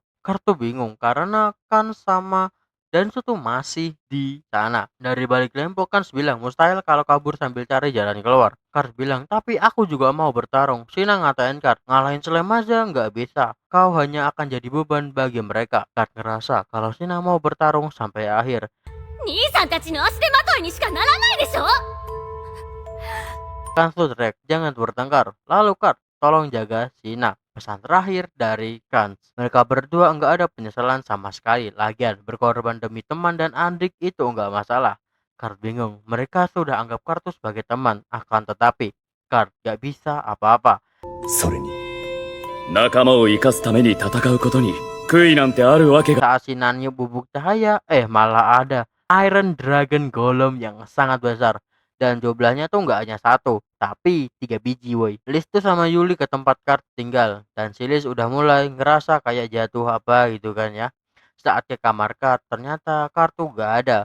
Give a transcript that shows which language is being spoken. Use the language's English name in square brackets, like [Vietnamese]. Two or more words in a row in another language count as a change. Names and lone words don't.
[Indonesian] Kartu bingung karena kan sama dan tuh masih di sana. Dari balik lempok kan bilang mustahil kalau kabur sambil cari jalan keluar. Kart bilang tapi aku juga mau bertarung. Cina ngatain Kart ngalahin Slem aja nggak bisa. Kau hanya akan jadi beban bagi mereka. Kart ngerasa kalau Cina mau bertarung sampai akhir. [Japanese] 兄さんたちの足手まといにしかならないでしょ。 [Indonesian] Kan teriak jangan bertengkar. Lalu Kart tolong jaga Sina. Pesan terakhir dari Kans. Mereka berdua enggak ada penyesalan sama sekali. Lagian berkorban demi teman dan adik itu enggak masalah. Kart bingung. Mereka sudah anggap Kartu sebagai teman. Akan tetapi Kart gak bisa apa-apa. [Japanese] それに仲間を生かすために戦うことに悔いなんてあるわけが。 [Indonesian] Saat Sina niup bubuk cahaya, malah ada Iron Dragon Golem yang sangat besar. Dan jumlahnya tuh nggak hanya satu, tapi 3 biji woi. Liz tuh sama Yuli ke tempat Kart tinggal. Dan si Liz udah mulai ngerasa kayak jatuh apa gitu kan ya. Saat ke kamar Kart, ternyata Kart tuh nggak ada.